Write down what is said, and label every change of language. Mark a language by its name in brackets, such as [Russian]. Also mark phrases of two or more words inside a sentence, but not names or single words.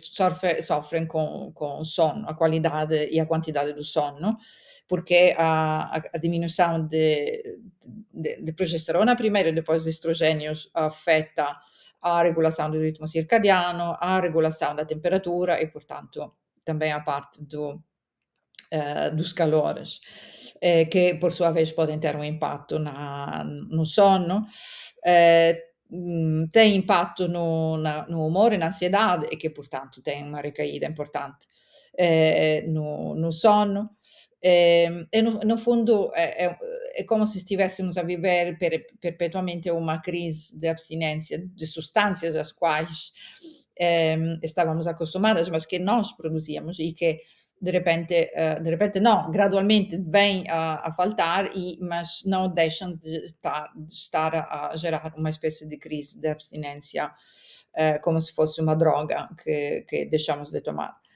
[Portuguese] sofrem com o sono, a qualidade e a quantidade do sono, porque a diminuição de progesterona primeiro e depois de estrogênios afeta a regulação do ritmo circadiano, a regulação da temperatura e, portanto, também a parte dos calores, que por sua vez podem ter um impacto no sono. Tem impatto no umore e na ansiedade e che portanto tem uma recaída importante no sono. E no fundo é como se estivéssemos a viver perpetuamente uma crise de abstinência de substâncias às quais estávamos acostumadas, mas que nós produzíamos e que de repente não, gradualmente vêm a faltar, mas não deixam de estar a gerar uma espécie de crise de abstinência, como se fosse uma droga que deixamos de tomar.